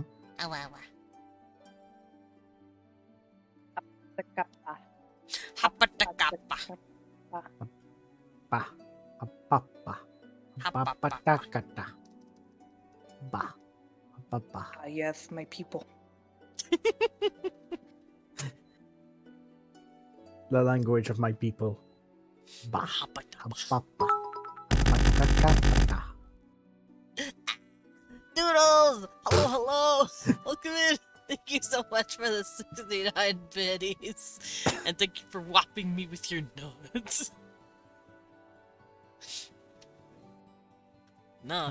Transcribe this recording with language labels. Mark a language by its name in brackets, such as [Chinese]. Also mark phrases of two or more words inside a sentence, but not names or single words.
[English] Awa, awa. Hapatakapa. Pa. Apapa. Hapapa. Papatakata. Ba. Papa. Ah, yes, my people. The language of my people. Ba. Hapatapa. Papa. Patakata. Doodles! Hello, hello! Welcome in! Thank you so much for the 69 biddies. And thank you for whopping me with your nuts. Nut.